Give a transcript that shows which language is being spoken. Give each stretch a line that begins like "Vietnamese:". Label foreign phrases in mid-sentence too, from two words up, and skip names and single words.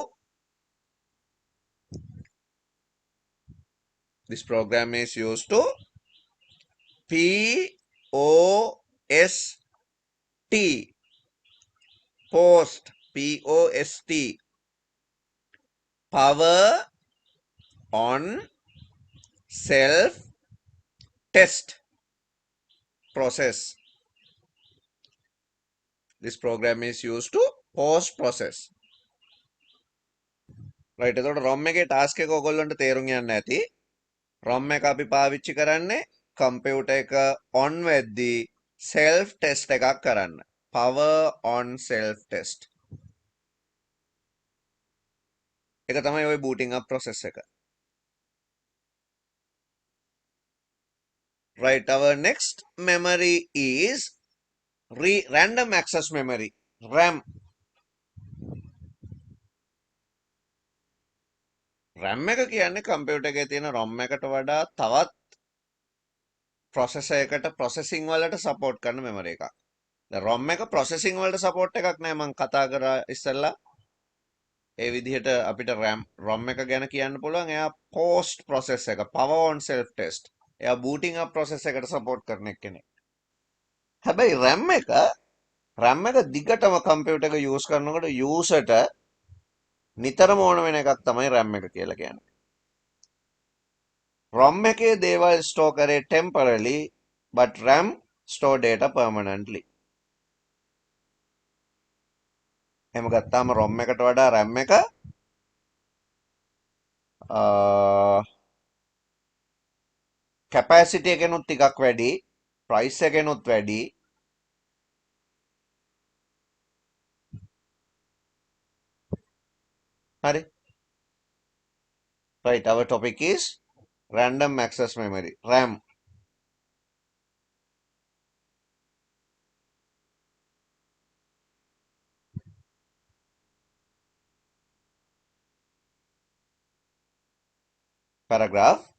English: POST, power on self test process. This program is used to post process. Right,
Sinhala: එතකොට ROM එකේ task එක ඔයගොල්ලන්ට තේරුම් යන්න ඇති. ROM එක අපි පාවිච්චි කරන්නේ computer එක on වෙද්දී
English: self test
Sinhala: එකක් කරන්න.
English: Power on self test.
Sinhala: ඒක තමයි ওই
English: booting up process
Sinhala: එක.
English: Right, our next memory is random access memory, RAM.
Sinhala: RAM එක කියන්නේ computer එකේ තියෙන ROM එකට වඩා තවත් processor එකට processing වලට support කරන memory එකක්. දැන් ROM එක processing වලට support එකක් නෑ මම කතා කරා ඉස්සෙල්ලා. ඒ විදිහට අපිට ROM එක ගැන කියන්න පුළුවන් එයා
English: post process
Sinhala: එක
English: power on self test.
Sinhala: එයා
English: booting up process
Sinhala: එකට support කරන කෙනෙක්. හැබැයි RAM එක දිගටම computer එක use කරනකොට userට නිතරම ඕන වෙන එකක් තමයි RAM එක කියලා කියන්නේ.
English: ROM
Sinhala: එකේ දේවල්
English: store කරේ temporarily but RAM store data permanently. එහෙම ගත්තාම ROM එකට වඩා RAM එක capacity එකෙනුත් ටිකක් වැඩි, price එකෙනුත් වැඩි. හරි. Right, our topic is random access memory, RAM. Paragraph.